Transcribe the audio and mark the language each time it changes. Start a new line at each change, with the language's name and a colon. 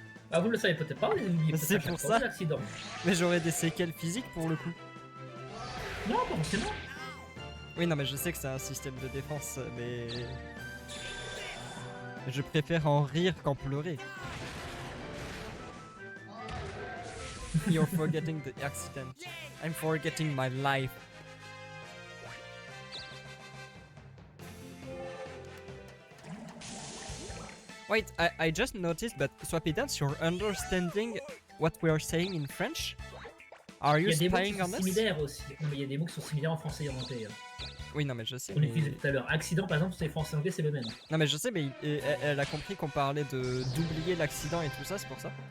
French: Ah, vous le savez peut-être pas, vous les oubliez peut-être C'est à chaque pour fois, ça. des accidents. Mais j'aurais des séquelles physiques pour le coup. Non, pas forcément. Oui non mais je sais que c'est un système de défense mais... Je préfère en rire qu'en pleurer.
English: You're forgetting the accident. I'm forgetting my life. Wait, I just noticed, but Swappy Dance, you're understanding what we are saying in French? Are
French: Il
English: you
French: y a des mots qui
English: spying on
French: sont
English: us?
French: similaires aussi. Non, mais il y a des mots qui sont similaires en français et en anglais. Oui, non, mais je sais. On Mais... utilisait tout à l'heure. Accident, par exemple, c'est français et anglais, c'est le même. Non, mais je sais, mais elle a compris qu'on parlait d'oublier l'accident et tout ça, c'est pour ça.